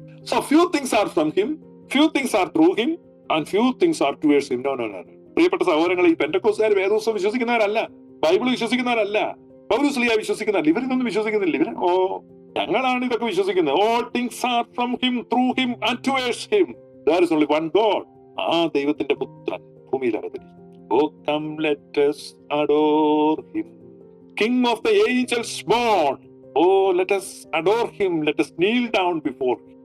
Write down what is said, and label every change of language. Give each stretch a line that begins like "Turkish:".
English: So few things are from him, few things are through him, and few things are towards him. No.
Malayalam: പ്രിയപ്പെട്ട സഹോദരങ്ങളെ, ഈ പെന്തക്കോസ്തുകാർ വേദപുസ്തകം വിശ്വസിക്കുന്നവരല്ല, Bible വിശ്വസിക്കുന്നവരല്ല, പൗലോസ് ശ്ലീഹ വിശ്വസിക്കുന്നവരല്ല. ഇവരിതൊന്നും വിശ്വസിക്കുന്നില്ല. ഇവര് ഞങ്ങളാണ് ഇതൊക്കെ വിശ്വസിക്കുന്നത്.
English: All things are from him, through him, and towards him. There is only one God.
Malayalam: ദൈവത്തിന്റെ പുത്രൻ ഭൂമിയിൽ അവതരിച്ചു.
English: Oh, come let us adore him, King of the angels born. Oh, let us adore him. Let us kneel down before him.